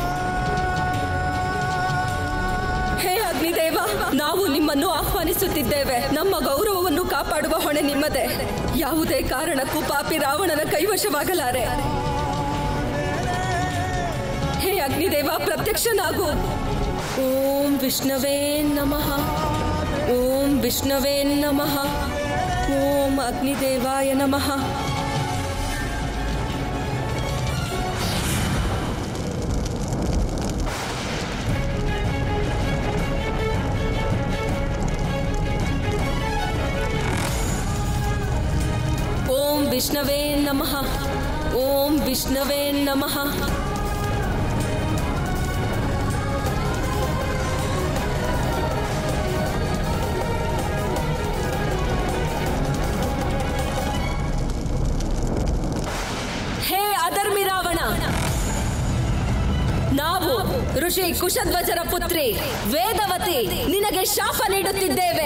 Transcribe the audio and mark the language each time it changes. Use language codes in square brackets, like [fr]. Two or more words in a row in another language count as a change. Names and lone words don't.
[kn] ಹೇ ಅಗ್ನಿದೇವ, ನಾವು ನಿಮ್ಮನ್ನು ಆಹ್ವಾನಿಸುತ್ತಿದ್ದೇವೆ. ನಮ್ಮ ಗೌರವವನ್ನು ಕಾಪಾಡುವ ಹೊಣೆ ನಿಮ್ಮದೇ. ಯಾವುದೇ ಕಾರಣಕ್ಕೂ ಪಾಪಿ ರಾವಣನ ಕೈವಶವಾಗಲಾರೆ. ಹೇ ಅಗ್ನಿದೇವ, ಪ್ರತ್ಯಕ್ಷನಾಗು. [sa] ಓಂ ವಿಷ್ಣವೇ ನಮಃ. ಓಂ ವಿಷ್ಣವೇ ನಮಃ. ಓಂ ಅಗ್ನಿದೇವಾಯ ನಮಃ. ಓಂ ವಿಷ್ಣವೇ ನಮಃ. ಓಂ ವಿಷ್ಣವೇ ನಮಃ. [kn] ಹೇ ಅಧರ್ಮಿ ರಾವಣ, ನಾವು ಋಷಿ ಕುಶಧ್ವಜರ ಪುತ್ರಿ ವೇದವತಿ ನಿನಗೆ ಶಾಪ ನೀಡುತ್ತಿದ್ದೇವೆ.